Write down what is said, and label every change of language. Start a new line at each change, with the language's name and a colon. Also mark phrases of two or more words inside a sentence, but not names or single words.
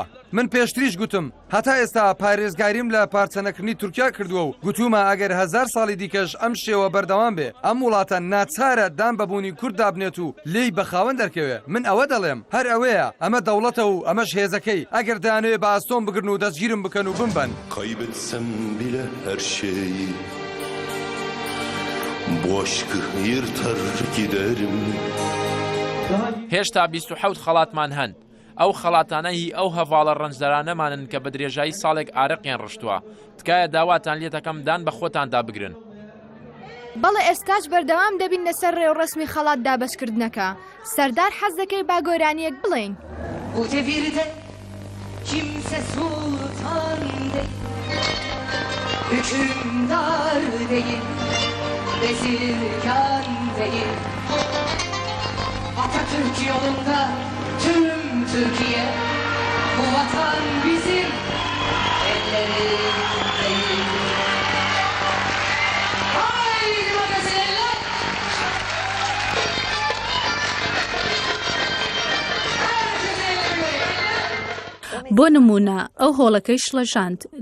Central Kurdish: من پێشتریش گوتم هەتا ئێستا پارێزگاریم لە پارچەنەکردنی تورکیا کردووە و گوتومە ئەگەر 1000 ساڵی دیکەش ئەم شێوە بەردەوام بێ ئەم وڵاتە ناچارە دام بەبوونی کورد دابنێت و لێی بەخاوەن دەرکەوێ. من ئەوە دەڵێم هەر ئەوەیە، ئەمە دەوڵەتە و ئەمەش هێزەکەی. ئەگەر دەیانەوێ بە ئاستۆم بگرن و دەستگیرم بکەن و بمبەن.
Turkish: Kaybetsem bile her şeyi, bu aşkı yırtar giderim.
Central Kurdish: هێشتا 27 خەڵاتمان هەن. ئەو خەڵاتانە هی ئەو هەڤاڵە ڕەنجدەرانەمانن کە بە درێژایی ساڵێک ئارەقیان ڕشتووە. تکایە داواتان لێ دەکەم دان بە خۆتاندا بگرن. بەڵێ ئێستاش بەردەوام دەبین لەسەر ڕێوڕسمی خەڵات دابەشکردنەکە. سەردار حەز دەکەی با گۆرانیەک بڵێین.
Turkish: Bu devirde kimse sultan değil, hükümdar değil, vezirgan değil. Atatürk yolunda tüm Türkiye, bu vatan bizim ellerimizdeyiz. Haydi magazinler!
Central Kurdish: بۆ نمونە ئەو هۆڵەکەی شڵەژاند